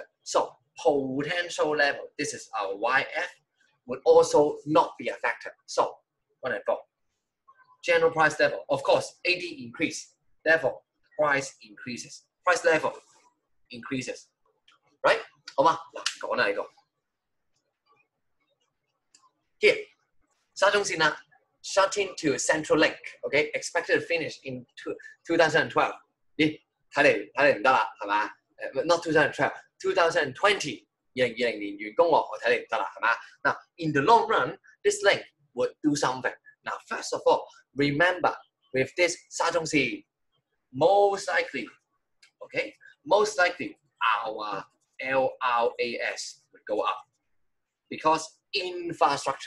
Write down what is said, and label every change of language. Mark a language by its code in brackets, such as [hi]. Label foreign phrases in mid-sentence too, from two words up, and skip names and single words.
[en] So potential level, this is our YF, would also not be affected. So 1 and 4. General price level, of course, AD increase, therefore price increases. Price level increases, right? [yue] 好嘛，嗱，講啦呢個。 [en] Here, 沙中線啦 shutting to Central Link, okay, expected to finish in 2012. [yue] 咦，睇嚟唔得啦，係嘛？Not 2012, 2020. 2020年完工喎，我睇嚟唔得啦，係嘛？ [en] Now, in the long run, this link would do something. Now, first of all, remember with this 沙中線, most likely, okay, most likely our LRAS would go up because infrastructure.